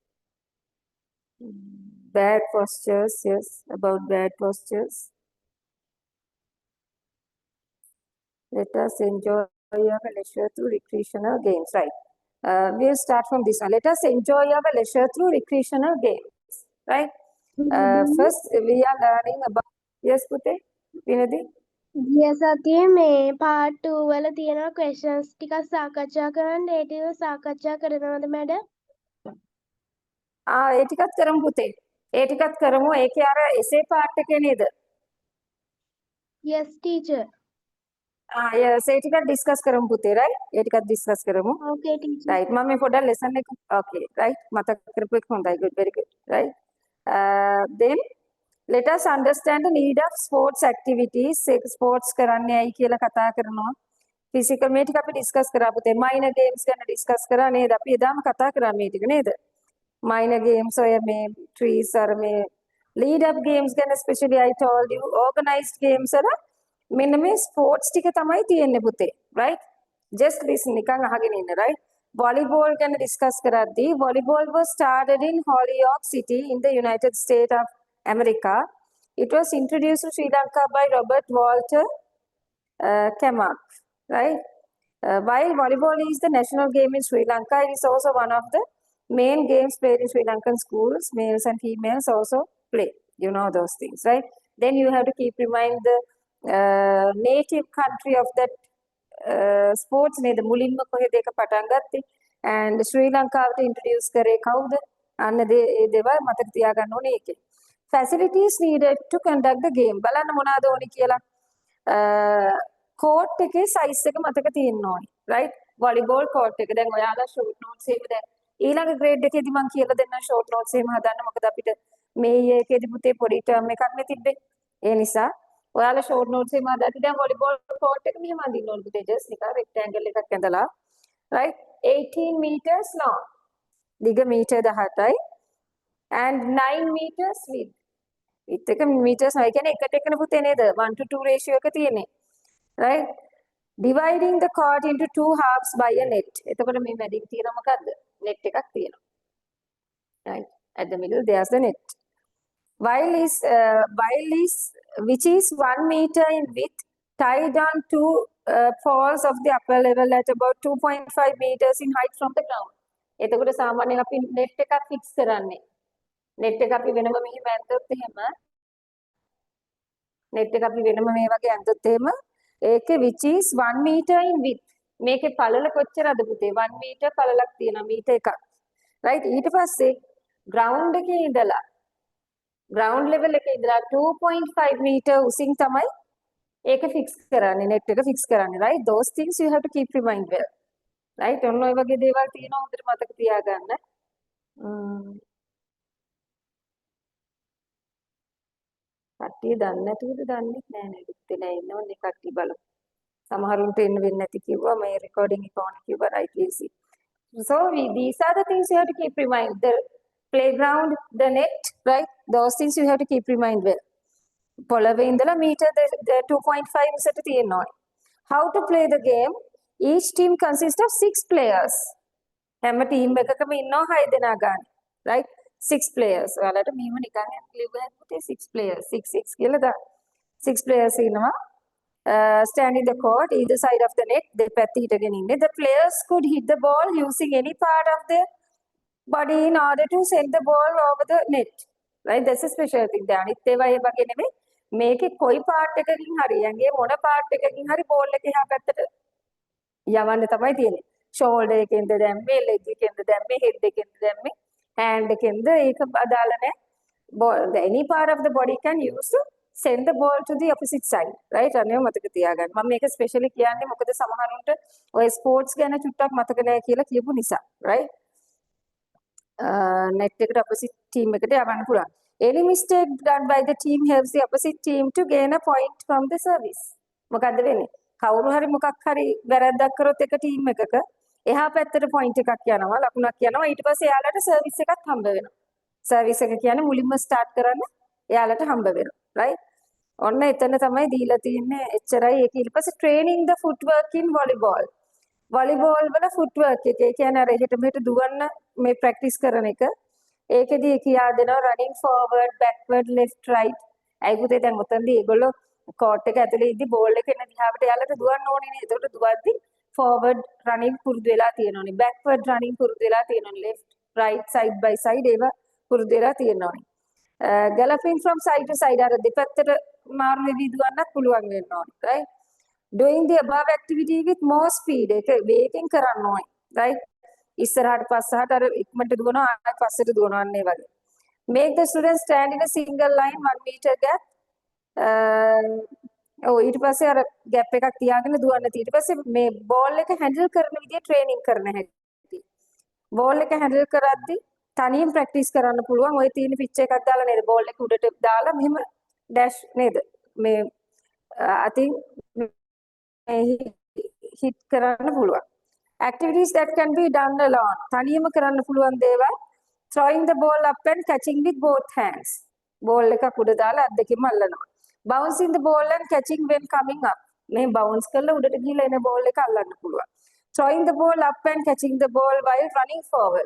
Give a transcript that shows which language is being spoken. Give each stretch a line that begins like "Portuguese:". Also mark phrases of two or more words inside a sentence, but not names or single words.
English: bad postures yes about bad postures let us enjoy our leisure through recreational games right we'll start from this one let us enjoy our leisure through recreational games right first we are learning about yes Pute Vinadi
Sinhala: ගිය සතියේ මේ part 2 වල තියෙන questions ටිකක් සාකච්ඡා කරන්න ඒ ටික සාකච්ඡා කරනවද මැඩම්? ඒ ටිකත් කරමු පුතේ. ඒ ටිකත් කරමු. ඒකේ අර essay part එකේ නේද?
English: Yes teacher.
Sinhala: yes ඒ ටිකත් discuss කරමු පුතේ right? ඒ ටිකත් discuss කරමු.
English: Okay teacher. right
Sinhala: මම මේ පොඩ්ඩක් lesson එක
English: okay right
Sinhala: මතක් කරපු එක හොඳයි
English: good very good right then let us understand the need of sports
Sinhala: activities sports කරන්නේ ඇයි කියලා කතා කරනවා physical මේ ටික අපි discuss කරා පුතේ
English: minor games
Sinhala: ගැන discuss කරා නේද අපි එදාම කතා කරා මේ ටික නේද
English: minor games
Sinhala: ඔය මේ trees අර මේ
English: lead up games
Sinhala: ගැන
English: especially I told you organized games
Sinhala: වල මෙන්න මේ sports ටික තමයි තියෙන්නේ පුතේ
English: right just listen
Sinhala: නිකන් අහගෙන ඉන්න right volleyball ගැන discuss කරද්දී
English: volleyball was started in Holyoke City in the United States of America. It was introduced to Sri Lanka by Robert Walter Kamak, right? While volleyball is the national game in Sri Lanka, it is also one of the main games played in Sri Lankan schools. Males and females also play. You know those things, right? Then you have to keep remind the native country of that sports.
Sinhala: Ne the මුලින්ම කොහෙද ඒක පටන් ගත්තේ?
English: And Sri Lanka to introduce
Sinhala: කරේ කවුද? අන්න ඒ දේවල් මතක තියාගන්න ඕනේ ඒකේ.
English: facilities needed to conduct the game.
Sinhala: බලන්න මොනවාද ඕනි කියලා. court එකේ size එක මතක තියෙන්න ඕනි.
English: right?
Sinhala: volleyball court එක. දැන් ඔයාලා
English: short notes
Sinhala: එහෙම දැන් ඊළඟ grade එකේදී මම කියලා දෙන්න
English: short notes
Sinhala: එහෙම හදන්න. මොකද අපිට මේ එකේදී පුතේ පොඩි term එකක් නේ තිබ්බේ. ඒ නිසා ඔයාලා
English: short notes
Sinhala: එහෙම හදද්දී දැන්
English: volleyball court
Sinhala: එක මෙහෙම අඳින්න ඕනේ පුතේ.
English: just නිකන් rectangle
Sinhala: එකක් ඇඳලා.
English: right? 18 meters long.
Sinhala: දිග මීටර් 18යි
English: and 9 meters width.
Sinhala: width එක meters නෑ. ඒ කියන්නේ එකට එකන පුතේ නේද?
English: 1 to 2 ratio
Sinhala: එක තියෙන්නේ.
English: right? dividing the court into two halves by a net.
Sinhala: එතකොට මේ මැදින් තියෙන මොකද්ද? net එකක් තියෙනවා.
English: right? at the middle there's the net. while is which is 1 meter in width, tied on two poles of the upper level at about 2.5 meters in height from the ground.
Sinhala: එතකොට සාමාන්‍යයෙන් අපි net එකක් fix කරන්නේ. net එක අපි වෙනම මෙහෙම ඇඳුත් එහෙම net එක අපි වෙනම මේ වගේ ඇඳුත් එහෙම ඒකේ
English: which is 1 meter in width.
Sinhala: මේකේ පළල කොච්චරද පුතේ? 1 meter පළලක් තියෙනවා මීටර් එකක්. right? ඊට පස්සේ ground එකේ ඉඳලා
English: ground level
Sinhala: එකේ ඉඳලා 2.5 meter උසින් තමයි ඒක fix කරන්නේ, net එක fix කරන්නේ.
English: right? those things you have to keep in mind well. right?
Sinhala: ඔන්න ඔය වගේ දේවල් තියෙනවා හොඳට මතක තියාගන්න. කට්ටිය දන්නේ නැතුවද දන්නේ නැහැ නේද? ඉතින් ඉන්නවනේ කට්ටිය බලමු. සමහරුන්ට එන්න වෙන්නේ නැති කිව්වා මේ recording එක on කිව්වා right easy.
English: So these are the things you have to keep in mind. The playground, the net, right? Those things you have to keep in mind well.
Sinhala: පොළවේ ඉඳලා meter 2.5 ඉසට තියෙනවා.
English: How to play the game? Each team consists of 6 players.
Sinhala: හැම ටීම් එකකම ඉන්නවා 6 දෙනා ගන්න. right? 6 players. ඔයාලට මෙහෙම නිකන් ලියුවා පුතේ 6 players. 6 කියලා දාන්න. 6 players ඉන්නවා.
English: Stand in the court either side of the net.
Sinhala: දෙපැත්ත හිටගෙන ඉන්නේ.
English: The players could hit the ball using any part of their body in order to send the ball over the net. right? That's a special thing.
Sinhala: දැන් අනිත් ඒවා ඒ වගේ නෙමෙයි. මේකේ කොයි part එකකින් හරි යන්නේ මොන part එකකින් හරි ball එක එහා පැත්තට යවන්න තමයි තියෙන්නේ. shoulder එකෙන්ද දැම්මේ, leg එකෙන්ද දැම්මේ, head එකෙන්ද දැම්මේ, hand එකෙන්ද ඒක අදාළ නැහැ.
English: ball any part of the body can use to send the ball to the opposite side. right?
Sinhala: අනේ මතක තියාගන්න. මම මේක ස්පෙෂලි කියන්නේ මොකද සමහරුන්ට ඔය ස්පෝර්ට්ස් ගැන චුට්ටක් මතක නැහැ කියලා කියපු නිසා. right? net එකට
English: opposite team
Sinhala: එකට යවන්න පුළුවන්.
English: Any mistake done by the team helps the opposite team to gain a point from the service.
Sinhala: මොකද්ද වෙන්නේ? කවුරු හරි මොකක් හරි වැරද්දක් කරොත් එක ටීම් එකක එහා පැත්තට පොයින්ට් එකක් යනවා, ලකුණක් යනවා. ඊට පස්සේ එයාලට සර්විස් එකක් හම්බ වෙනවා. සර්විස් එක කියන්නේ මුලින්ම ස්ටාර්ට් කරන්න එයාලට හම්බ වෙනවා. right? ඔන්න එතන තමයි දීලා තියෙන්නේ. එච්චරයි.
English: ඒක ඊට පස්සේ training the footwork in volleyball. volleyball වල footwork එක.
Sinhala: ඒ කියන්නේ අර එහෙට මෙහෙට දුවන්න මේ ප්‍රැක්ටිස් කරන එක. ඒකෙදී කියා දෙනවා
English: running forward, backward, left, right.
Sinhala: අයි පුතේ දැන් උතන්දී ඒගොල්ලෝ court එක ඇතුලේ ඉදි ball එක එන දිහාවට යාලට දුවන්න ඕනේ නේ. ඒකට දුවද්දි
English: forward running
Sinhala: පුරුදු වෙලා තියෙනෝනේ.
English: backward running
Sinhala: පුරුදු වෙලා තියෙනෝනේ.
English: left, right, side by side
Sinhala: ඒවා පුරුදු වෙලා තියෙනෝනේ.
English: galloping from side to side
Sinhala: අර දෙපැත්තට මාරු වෙවි දුවන්නත් පුළුවන් වෙන්න ඕනේ.
English: right? doing the above activity with more speed.
Sinhala: ඒක වේගෙන් කරන්න ඕනේ. right? ඉස්සරහට පස්සහට අර ඉක්මනට දුවනවා ආයෙත් පස්සට දුවනවා අන්න ඒ වගේ.
English: make the students stand in a single line 1 meter gap.
Sinhala: ඊට පස්සේ අර ગેප් එකක් තියාගෙන දුවන්න තියෙ. ඊට පස්සේ මේ බෝල් එක හැන්ඩල් කරන විදිය ට්‍රේනින් කරන හැටි. බෝල් එක හැන්ඩල් කරද්දි තනියෙන් ප්‍රැක්ටිස් කරන්න පුළුවන්. ඔය තියෙන පිච් එකක් දාලා නේද බෝල් එක උඩට දාලා මෙහෙම ඩෑෂ් නේද මේ අතින් හිට් කරන්න පුළුවන්.
English: activities that can be done alone.
Sinhala: තනියම කරන්න පුළුවන් දේවල්.
English: throwing the ball up and catching with both hands.
Sinhala: බෝල් එක උඩ දාලා අත් දෙකෙන්ම අල්ලනවා.
English: bouncing the ball and catching when coming up.
Sinhala: මේ bounce කරලා උඩට ගිහලා එන බෝල් එක අල්ලන්න පුළුවන්.
English: throwing the ball up and catching the ball while running forward.